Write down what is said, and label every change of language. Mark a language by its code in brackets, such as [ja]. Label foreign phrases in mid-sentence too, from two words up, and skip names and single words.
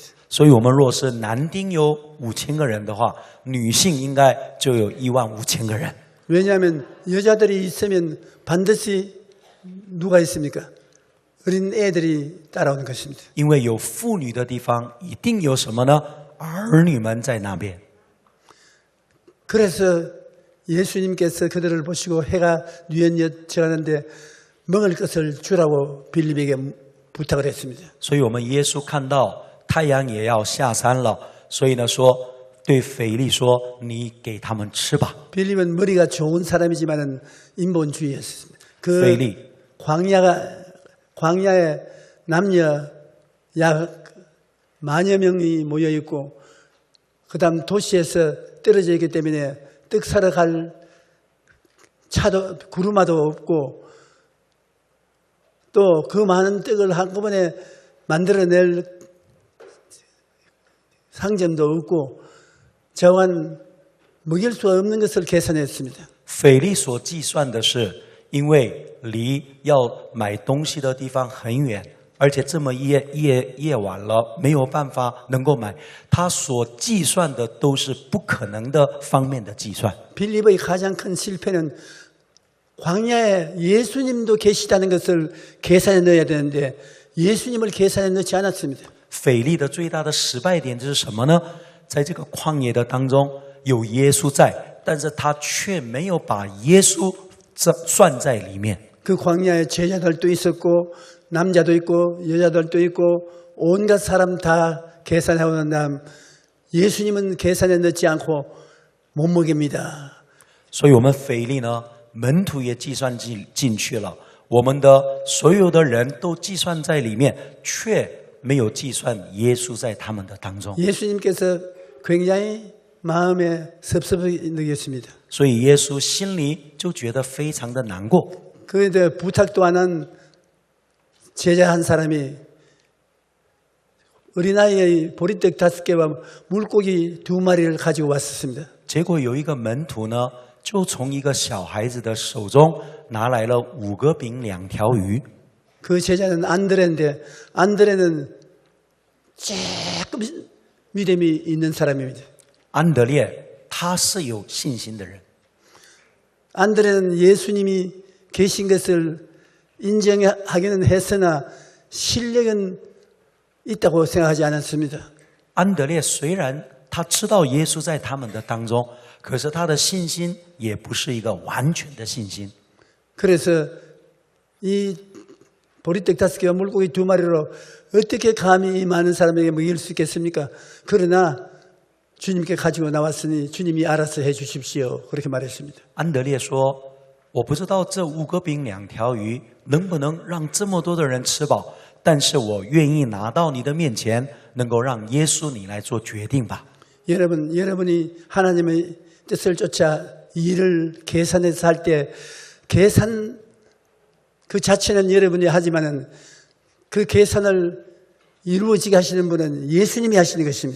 [zh] 所以，我们若是男丁有5000个人的话，女性应该就有15000个人。 [ko] 왜냐하면 여자들이 있으면 반드시 누가 있습니까? 어린 애들이 따라오는 것입니다. [zh] 因为有妇女的地方，一定有什么呢？儿女们在那边。 [ko] 그래서 예수님께서 그들을 보시고 해가 뉘엿져가는데 먹을 것을 주라고 빌립에게 부탁을 했습니다. [zh] 所以我们耶稣看到太阳也要下山了，所以呢说对腓力说：“你给他们吃吧。 [ko] 빌립은 머리가 좋은 사람이지만은 인본주의였습니다. 그 [zh] 腓力 [ko] 광야에 남녀 약 10,000여 명이 모여 있고 그다음 도시에서 떨어져 있기 때문에 떡 사러 갈 차도 구루마도 없고 또 그 많은 떡을 한꺼번에 만들어낼 상점도 없고 저한 먹일 수 없는 것을 계산했습니다. [zh] 腓力所计算的是，因为离要买东西的地方很远，而且这么夜晚了，没有办法能够买。他所计算的都是不可能的方面的计算。 [ko] 빌립의 가장 큰 실패는 광야에 예수님도 계시다는 것을 계산에 넣어야 되는데 예수님을 계산에 넣지 않았습니다. [zh] 腓力的最大的失败点就是什么呢？在这个旷野的当中有耶稣在，但是他却没有把耶稣算在里面。 [ko] 그 광야에 제자들도 있었고 남자도 있고 여자들도 있고 온갖 사람 다 계산해오는 다음 예수님은 계산에 넣지 않고 못 먹입니다. [zh] 所以我们腓力呢，门徒也计算进去了，我们的所有的人都计算在里面，却没有计算耶稣在他们的当中。 [ko] 예수님께서 굉장히 마음에 섭섭히 느꼈습니다. [zh] 所以耶稣心里就觉得非常的难过。 [ko] 그런데 부탁도 안 한 제자 한 사람이 어린아이의 보리떡 5개와 물고기 2마리를 가지고 왔었습니다. [zh] 结果有一个门徒呢，就从一个小孩子的手中拿来了5个饼2条鱼。 [ko] 그 제자는 안드레인데 안드레는 조금 믿음이 있는 사람입니다. [zh] 安德烈他是有信心的人， [ko] 안드레는 예수님이 계신 것을 인정하기는 했으나 실력은 있다고 생각하지 않았습니다. [zh] 安德烈虽然他知道耶稣在他们的当中，可是他的信心也不是一个完全的信心。 [ko] 그래서 이 보리떡 5개와 물고기 2마리로 어떻게 감히 이 많은 사람에게 먹일 수 있겠습니까? 그러나 주님께 가지고 나왔으니 주님이 알아서 해 주십시오. 그렇게 말했습니다. [zh] 安德烈说：“我不知道这5个饼2条鱼能不能让这么多的人吃饱，但是我愿意拿到你的面前，能够让耶稣你来做决定吧。” [ko] 여러분이 하나님의 뜻을 쫓아 일을 계산해서 할 때 계산 그 자체는 여러분이 하지만은 그 계산을 이루어지게 하시는 분은 예수님이 하시는 것입니다.